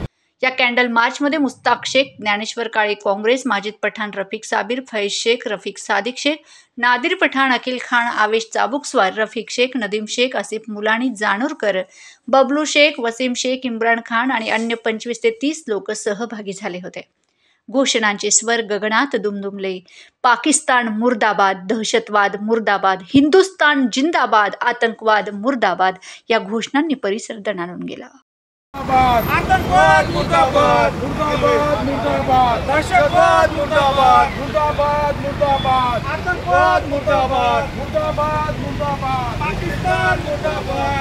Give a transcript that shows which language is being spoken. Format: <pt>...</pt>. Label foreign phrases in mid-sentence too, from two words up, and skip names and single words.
<mr>या कॅन्डल मार्चमध्ये मुस्ताक शेख, ज्ञानेश्वर काळे, काँग्रेस, माजिद पठाण, रफिक साबिर, फैज शेख, रफिक सादिक शेख, नादिर पठाण, अकील खान, आवेश चाबुकस्वार, रफिक शेख, नदीम शेख, आसिफ मुलानी, जानूरकर, बबलू शेख, वसीम शेख, इम्रान खान आणि अन्य 25 ते 30 लोक सहभागी झाले होते। घोषणांचे स्वर गगनात दुमदुमले। पाकिस्तान मुर्दाबाद, दहशतवाद मुर्दाबाद, हिंदुस्तान जिंदाबाद, आतंकवाद मुर्दाबाद या घोषणांनी परिसर दणाणून गेला। आतंकवाद मुर्दाबाद, मुर्दाबाद मुर्दाबाद, दहशतवाद मुर्दाबाद, मुर्दाबाद मुर्दाबाद, आतंकवाद मुर्दाबाद, मुर्दाबाद मुर्दाबाद, पाकिस्तान मुर्दाबाद।</mr>